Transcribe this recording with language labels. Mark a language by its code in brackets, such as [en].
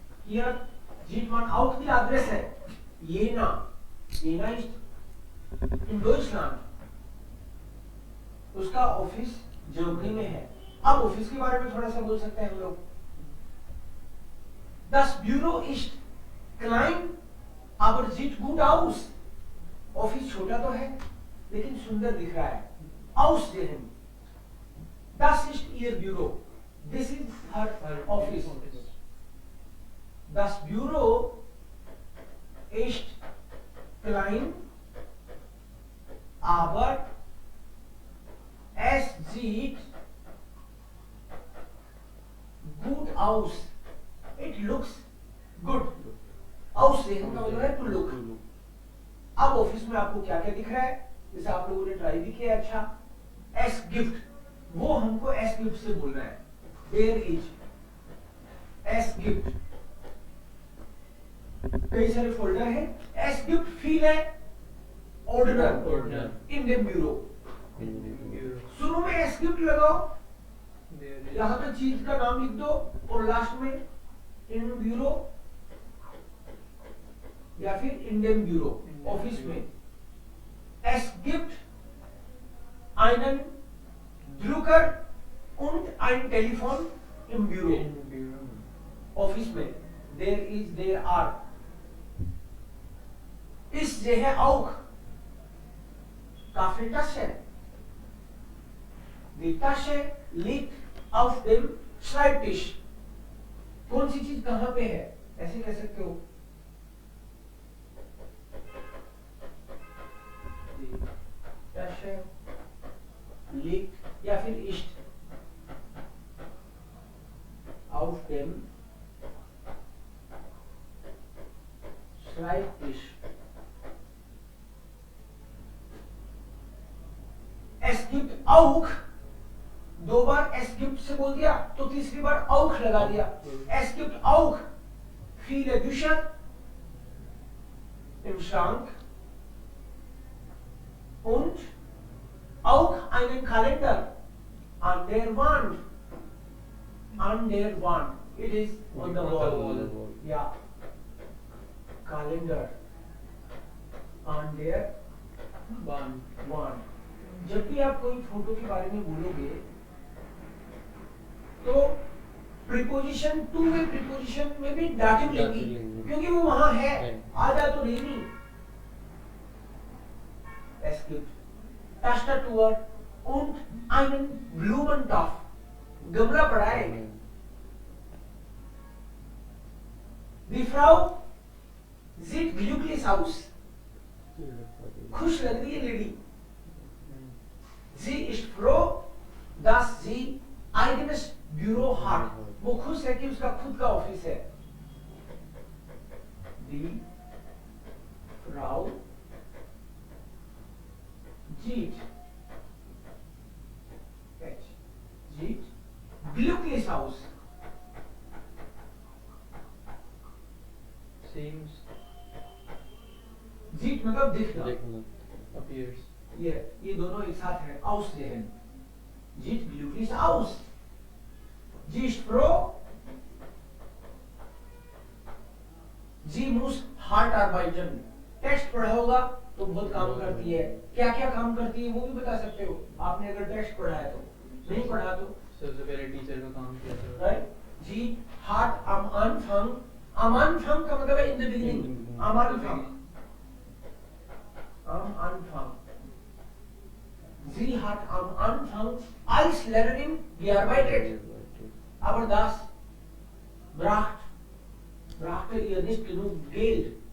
[de] Hier sieht man auch die Adresse, Jena ist in Deutschland, [hi] उसका office Germany में है। अब ऑफिस के बारे में थोड़ा सा बोल सकते हैं हम लोग। [de] Das Büro ist klein, aber sieht gut aus। [hi] Office छोटा तो है लेकिन सुंदर दिख रहा है। [de] Aussehen, das ist ihr Büro, [en] this is her office। [de] Das Büro ist klein, aber es sieht gut aus, [en] it looks good। [hi] aussehen का मतलब है [en] to look। [hi] अब ऑफिस में आपको क्या क्या दिख रहा है, जैसे आप लोगों ने ट्राई भी किया, अच्छा एस गिफ्ट, वो हमको एस गिफ्ट से बोलना है, देयर इज एस गिफ्ट। कई सारे फोल्डर है, एस गिफ्ट फील है ऑर्डर इंडियन ब्यूरो। शुरू में एस गिफ्ट लगाओ, यहां पे चीज का नाम लिख दो, और लास्ट में इन ब्यूरो या फिर इंडियन ब्यूरो ऑफिस में। [de] Es gibt einen Drucker und ein Telefon im Büro, [hi] office में। [en] there are। [de] Ich sehe auch Kaffeetasse, die Tasche liegt auf dem Schreibtisch। [hi] कौन सी चीज कहां पे है, ऐसे कह सकते हो। [de] Tasche liegt या फिर ist auf dem Schreibtisch। Es gibt auch, [hi] दो बार es gibt से बोल दिया तो तीसरी बार auch लगा दिया। [de] Es gibt auch viele Bücher im Schrank und auch einen Kalender an der Wand। An der Wand, [en] it is on the wall। [de] Yeah, Kalender on der Wand। [hi] जब भी आप कोई फोटो के बारे में बोलोगे तो प्रीपोजिशन, टू वे प्रीपोजिशन में भी दाटिव लेंगी, क्योंकि वो वहां है, आधा तो नहीं। [de] Es gibt Tastatur und einen Blumentopf, [hi] गमला पड़ा है। [de] Die Frau sieht glücklich aus, [hi] खुश लग रही है lady. [de] Sie ist froh, dass sie eigenes Büro hat, [hi] वो खुश है कि उसका खुद का ऑफिस है। [de] Die Frau sieht glücklich aus। [en] seems [hi] sieht मतलब दिखना, [en] appears [hi] ये दोनों एक साथ है, aussehen। [de] sieht glücklich aus। Sie ist froh। Sie muss hart arbeiten। [hi] Text पढ़ा होगा तो बहुत काम करती है। क्या क्या काम करती है वो भी बता सकते हो आपने अगर टेक्स्ट पढ़ा है तो। नहीं पढ़ा तो सबसे पहले टीचर का काम किया था, right. [de] जी hart am Anfang, am Anfang का मतलब है [en] in the beginning, [de] am Anfang, am Anfang। Sie hat am Anfang als Lehrerin gearbeitet, aber das brachte ihr nicht genug Geld।